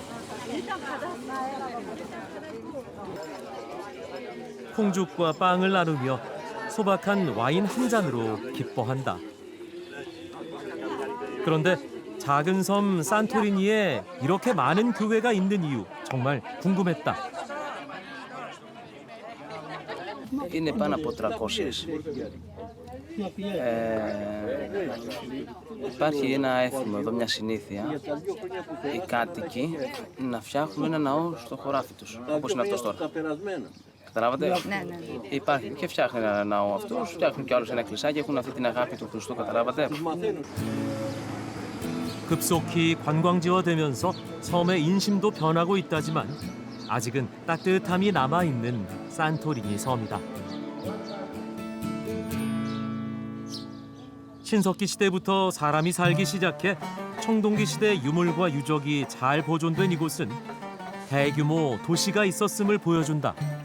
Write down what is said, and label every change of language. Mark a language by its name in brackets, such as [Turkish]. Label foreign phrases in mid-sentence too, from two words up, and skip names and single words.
[Korean] 홍죽과 빵을 나누며 소박한 와인 한 잔으로 기뻐한다. 그런데 작은 섬 산토리니에 이렇게 많은 교회가 있는 이유 정말 궁금했다. [Greek] Είναι πάνω από 300. Υπάρχει ένα έθιμο εδώ, μια συνήθεια. Οι κάτοικοι να φτιάχνουν ένα ναό στο χωράφι τους, όπως είναι αυτός τώρα. Καταλάβατε? Ναι. Υπάρχει και φτιάχνει ένα ναό αυτός, φτιάχνουν κι άλλους ένα εκκλησάκι, έχουν αυτή την αγάπη του Χριστού, καταλάβατε? [Korean] 급속히 관광지화되면서 섬의 인심도 변하고 있다지만 아직은 따뜻함이 남아있는 산토리니 섬이다. 신석기 시대부터 사람이 살기 시작해 청동기 시대 유물과 유적이 잘 보존된 이곳은 대규모 도시가 있었음을 보여준다.